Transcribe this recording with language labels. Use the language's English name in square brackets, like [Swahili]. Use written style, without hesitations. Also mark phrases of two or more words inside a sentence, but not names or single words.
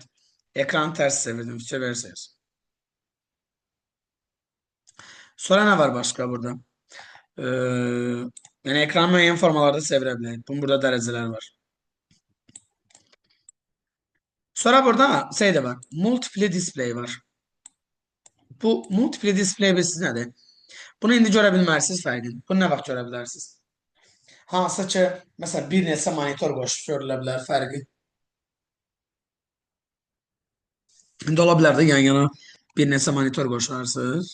[Azerbaijani] Ekranı tərs çevirdim. Fikir verirsiniz. Sonra nə var başqa burada? Yəni ekranı müəyyən formalarda çevirə bilərik. Bunun burada dərəcələri var. Sonra burada şey də var. [English] Multiple display [Azerbaijani] var. Bu [English] multiple display [Azerbaijani] bilirsiz nədir? Bunu indi görə bilmərsiniz fərqini. Bunu nə vaxt görə bilərsiniz? Hansı ki, məsələn, bir neçə monitor qoşub görülə bilər fərqi. İndi ola bilər də yan-yana bir neçə monitor qoşularsınız.